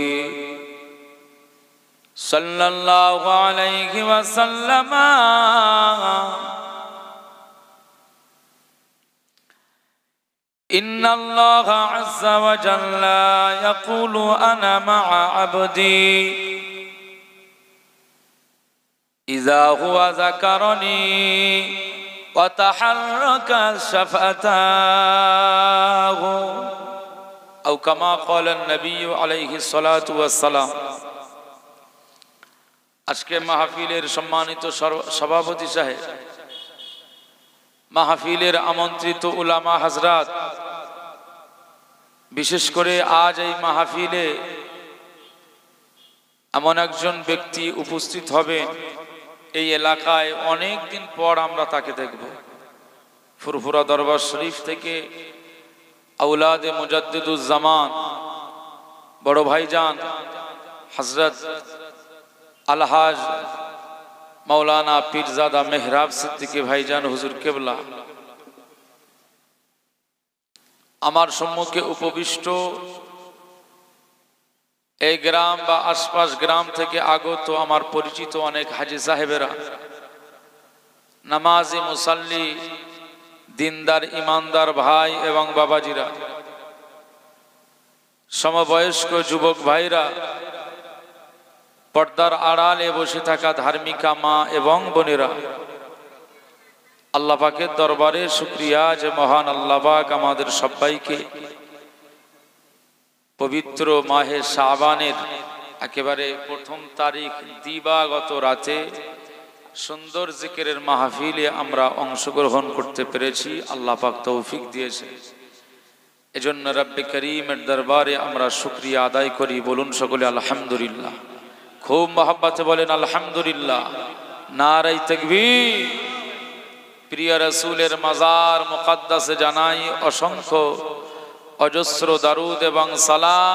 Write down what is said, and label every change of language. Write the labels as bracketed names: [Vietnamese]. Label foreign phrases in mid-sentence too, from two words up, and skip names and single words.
[Arabic] صلى الله عليه وسلم إن الله عز وجل يقول أنا مع عبدي إذا هو ذكرني وتحرك شفتاه أو كما قال النبي عليه الصلاة والسلام [Bangla] আজকে মাহফিলের সম্মানিত সভাপতি সাহেব মাহফিলের আমন্ত্রিত উলামা হযরত বিশেষ করে আজ এই মাহফিলে এমন একজন ব্যক্তি উপস্থিত হবেন এই এলাকায় অনেক দিন পর আমরা তাকে দেখব ফুরফুরা দরবার শরীফ থেকে আওলাদে মুজাদ্দিদুজ জামান বড় ভাইজান হযরত আলহাজ মাওলানা পীরজাদা মেহরাব সিদ্দিকী ভাইজান হুজুর কেবলা আমার সম্মুখে উপবিষ্ট এই গ্রাম বা আশপাশ গ্রাম থেকে আগত আমার পরিচিত অনেক হাজী সাহেবেরা নামাজি মুসাল্লি দিনদার ইমানদার ভাই এবং বাবাজিরা সমবয়স্ক যুবক ভাইরা পর্দার আড়ালে বসে থাকা ধার্মিকা মা এবং বোনেরা আল্লাহ পাকের দরবারে শুকরিয়া যে মহান আল্লাহ পাক আমাদের সবাইকে পবিত্র মাহে শাবানের একেবারে প্রথম তারিখ দিবাগত রাতে সুন্দর জিকিরের মাহফিলে আমরা অংশগ্রহণ করতে পেরেছি আল্লাহ পাক তৌফিক দিয়েছেন এজন্য রব্বে করিমের দরবারে আমরা শুকরিয়া আদায় করি, বলুন সকলে আলহামদুলিল্লাহ। খুব মহব্বতে বলেন আলহামদুলিল্লাহ। [Arabic] نعرة تكبير. [Bangla] প্রিয় রাসূলের মাজার মুকদ্দাসে জানাই অসংখ্য অজস্র দারুদ এবং সালাম।